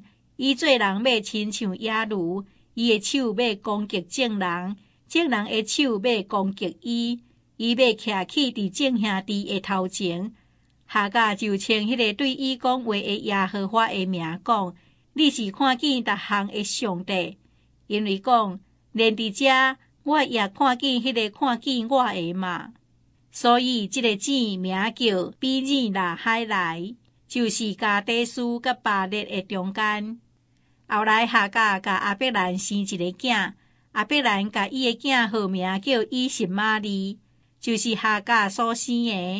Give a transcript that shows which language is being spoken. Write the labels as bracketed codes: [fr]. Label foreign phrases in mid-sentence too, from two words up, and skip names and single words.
[nan] 伊做人要親像野驢，伊的手要攻擊眾人，眾人的手要攻擊伊，伊要徛起佇眾兄弟的頭前。夏甲就稱迄個對伊講話的耶和華的名講：你是看見逐項的上帝，因為講連佇遮我也看見迄個看見我的嘛。所以這個井名叫比珥拉海萊，就是加低斯甲巴列的中間。後來夏甲甲亞伯蘭生一個囝，亞伯蘭甲伊的囝號名叫以實瑪利，就是夏甲所生的。